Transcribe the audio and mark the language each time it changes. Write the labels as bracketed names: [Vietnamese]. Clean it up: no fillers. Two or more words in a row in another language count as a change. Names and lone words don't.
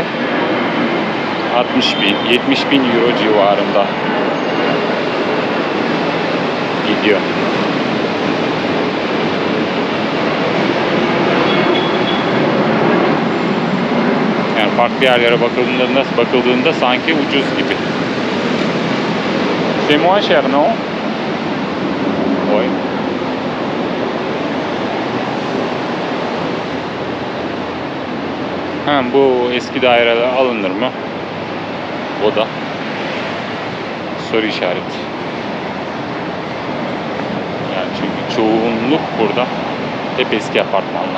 [Turkish] 60.000, 70.000 euro civarında gidiyor. Yani farklı yerlere bakıldığında sanki ucuz gibi. [French] C'est moins cher, non? Oui. [Turkish] Bu eski daireler alınır mı? O da soru işareti. Yani çünkü çoğunluk burada hep eski apartmanlar.